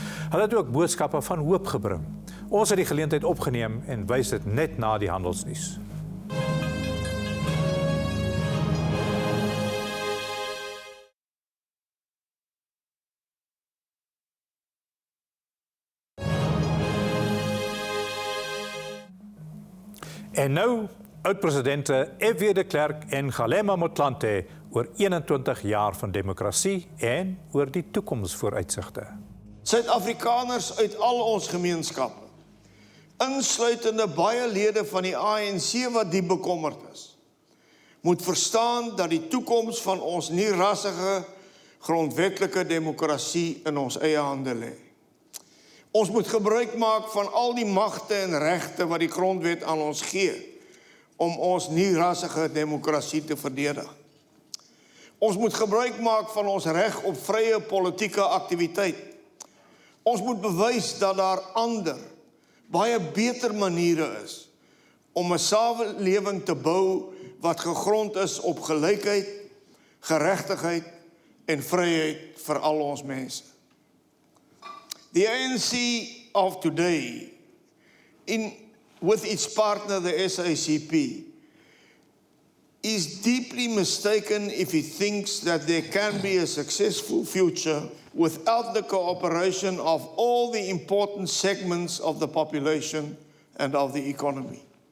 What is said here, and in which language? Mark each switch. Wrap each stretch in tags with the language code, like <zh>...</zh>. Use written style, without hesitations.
<af>Hulle het ook boodskappe van hoop gebring. Ons het die geleentheid opgeneem en wys dit net na die handelsnuus. En nou, oud-presidente F.W de Klerk en Kgalema Motlanthe oor 21 jaar van demokrasie en oor die toekomsvooruitsigte. Suid-Afrikaners uit al ons gemeenskappe, insluitende baie lede van die ANC wat diep bekommerd is, moet verstaan dat die toekoms van ons nie-rassige, grondwetlike demokrasie in ons eie hande lê. Ons moet gebruik maak van al die magte en regte wat die grondwet aan ons gee, om ons nie-rassige demokrasie te verdedig. Ons moet gebruik maak van ons reg op vrye politieke aktiwiteit. Ons moet bewys dat daar ander, baie beter maniere is om 'n samelewing te bou wat gegrond is op gelykheid, geregtigheid en vryheid vir al ons mense.</af> <en>The ANC of today, with its partner, the SACP, is deeply mistaken if it thinks that there can be a successful future without the cooperation of all the important segments of the population and of the economy.</en>